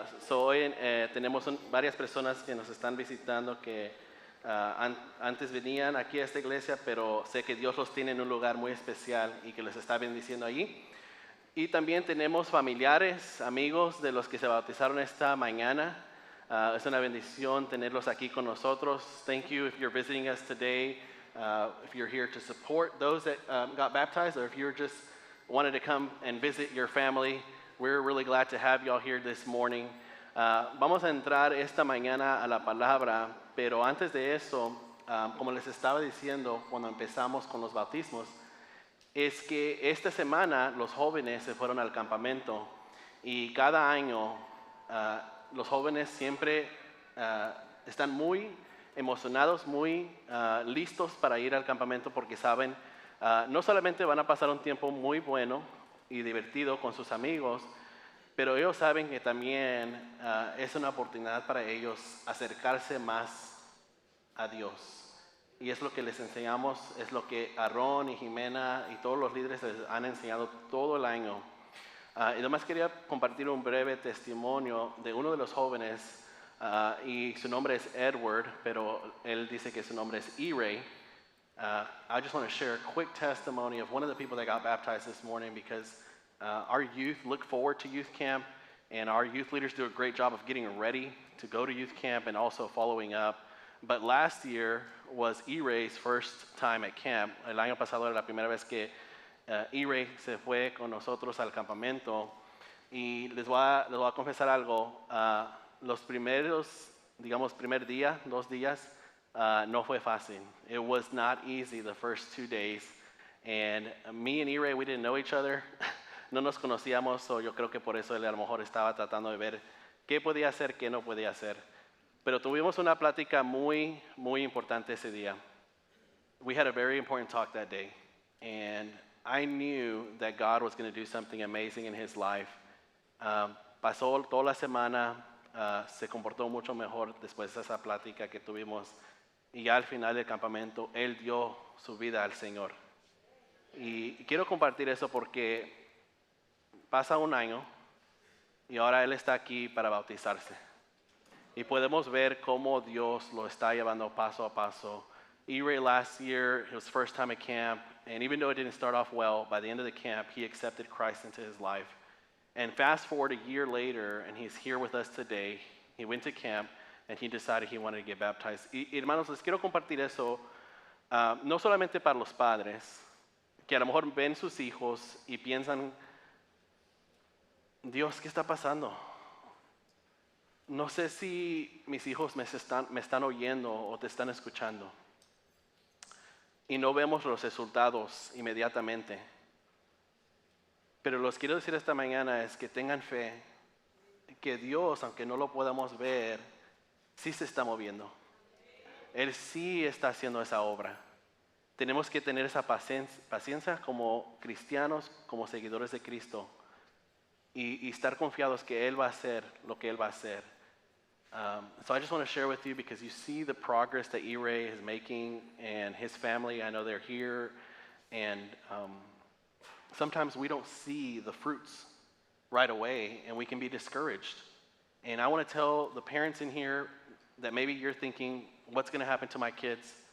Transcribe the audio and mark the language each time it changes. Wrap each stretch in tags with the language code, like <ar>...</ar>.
<es>Hoy tenemos varias personas que nos están visitando que antes venían aquí a esta iglesia, pero sé que Dios los tiene en un lugar muy especial y que les está bendiciendo allí. Y también tenemos familiares, amigos de los que se bautizaron esta mañana. Es una bendición tenerlos aquí con nosotros.</es> <en>Thank you if you're visiting us today, if you're here to support those that got baptized, or if you're just wanted to come and visit your family. We're really glad to have you all here this morning.</en> <es>Vamos a entrar esta mañana a la palabra, pero antes de eso, como les estaba diciendo cuando empezamos con los bautismos, es que esta semana los jóvenes se fueron al campamento y cada año los jóvenes siempre están muy emocionados, muy listos para ir al campamento porque saben, no solamente van a pasar un tiempo muy bueno y divertido con sus amigos, pero ellos saben que también es una oportunidad para ellos acercarse más a Dios. Y es lo que les enseñamos, es lo que Aarón y Jimena y todos los líderes les han enseñado todo el año. Y además quería compartir un breve testimonio de uno de los jóvenes, y su nombre es Edward, pero él dice que su nombre es E-Ray.</es> <en>I just want to share a quick testimony of one of the people that got baptized this morning because our youth look forward to youth camp, and our youth leaders do a great job of getting ready to go to youth camp and also following up. But last year was E-Ray's first time at camp.</en> <es>El año pasado era la primera vez que E-Ray se fue con nosotros al campamento. Y les voy a confesar algo. Los primeros, digamos, primer día, 2 días, no fue fácil.</es> <en>It was not easy the first 2 days. And me and E-Ray, we didn't know each other.</en> <es>No nos conocíamos, so yo creo que por eso él a lo mejor estaba tratando de ver qué podía hacer, qué no podía hacer. Pero tuvimos una plática muy, muy importante ese día.</es> <en>We had a very important talk that day, and I knew that God was going to do something amazing in his life.</en> <es>Pasó toda la semana, se comportó mucho mejor después de esa plática que tuvimos, y ya al final del campamento, él dio su vida al Señor. Y quiero compartir eso porque pasa un año y ahora él está aquí para bautizarse. Y podemos ver cómo Dios lo está llevando paso a paso.</es> <en>E-Ray last year, his first time at camp, and even though it didn't start off well, by the end of the camp, he accepted Christ into his life. And fast forward a year later, and he's here with us today. He went to camp, and he decided he wanted to get baptized.</en> <es>Y hermanos, les quiero compartir eso, no solamente para los padres, que a lo mejor ven sus hijos y piensan, Dios, ¿qué está pasando? No sé si mis hijos me están oyendo o te están escuchando. Y no vemos los resultados inmediatamente. Pero los quiero decir esta mañana es que tengan fe, que Dios, aunque no lo podamos ver, sí se está moviendo. Él sí está haciendo esa obra. Tenemos que tener esa paciencia como cristianos, como seguidores de Cristo. Y estar confiados que Él va a hacer lo que Él va a hacer.</es> <en>So I just want to share with you because you see the progress that E-Ray is making and his family. I know they're here, and sometimes we don't see the fruits right away, and we can be discouraged. And I want to tell the parents in here that maybe you're thinking, what's going to happen to my kids?</en>